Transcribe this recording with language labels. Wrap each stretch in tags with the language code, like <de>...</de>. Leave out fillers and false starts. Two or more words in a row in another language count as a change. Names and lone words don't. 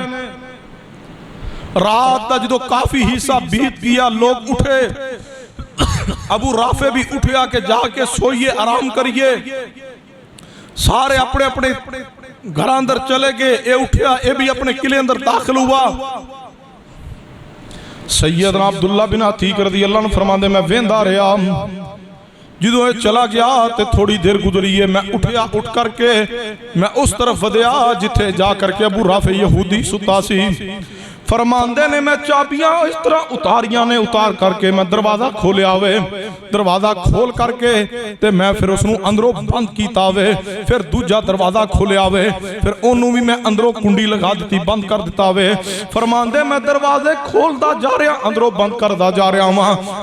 <pa>رات دا جدو کافی حصہ بیت گیا لوگ اٹھے، ابو رافع بھی اٹھیا کہ جا کے سوئیے آرام کریے، سارے اپنے اپنے گھر اندر چلے گئے، اے اٹھیا اے بھی اپنے قلعے اندر داخل ہوا۔ سیدنا عبداللہ بن عتیق</pa> <ar>رضی اللہ عنہ</ar> <pa>فرمان دے میں ویندا رہا، جدو یہ چلا گیا تے تھوڑی دیر گزری ہے، میں اٹھیا، اٹھ کر کے میں اس طرف ودیا جتھے جا کر کے ابو رافع یہودی ستا سی۔ فرماندے نے میں چابیاں اس طرح اتاریاں نے، اتار کرکے میں دروازہ کھولیا وے، دروازہ کھول کرکے تے میں فیر اسنوں اندروں بند کیتا وے، فیر دوجا دروازہ کھولیا وے، فیر اونوں بھی میں اندروں کنڈی لگا دتی، بند کر دتا وے. فرماندے میں دروازے کھولدا جا رہا، اندروں بند کردا جا رہا واں.</pa>